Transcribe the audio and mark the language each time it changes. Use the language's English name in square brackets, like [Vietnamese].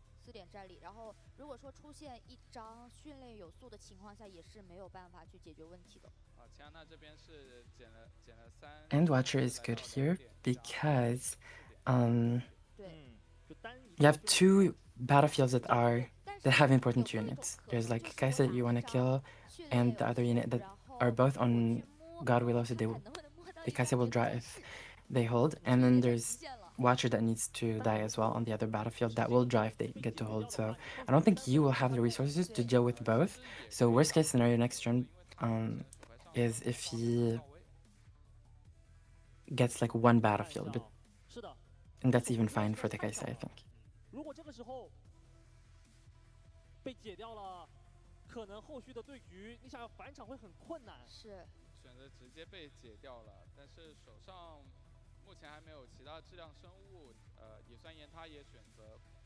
[Chinese] 4点战力，然后如果说出现一张训练有素的情况下，也是没有办法去解决问题的。加纳这边是减了3。 [English] And Watcher is good here because you have 2 battlefields that have important units. There's like Kaisa that you want to kill, and the other unit that are both on God Willow, so the Kaisa will draw if they hold, and then there's Watcher that needs to die as well on the other battlefield that will draw if they get to hold. So I don't think you will have the resources to deal with both. So worst case scenario next turn is if he gets like 1 battlefield, but and that's even fine for the Kaisa, I think. [Chinese] 如果这个时候被解掉了，可能后续的对局你想要返场会很困难。是。选择直接被解掉了，但是手上。目前还没有其他质量生物，野酸盐他也选择。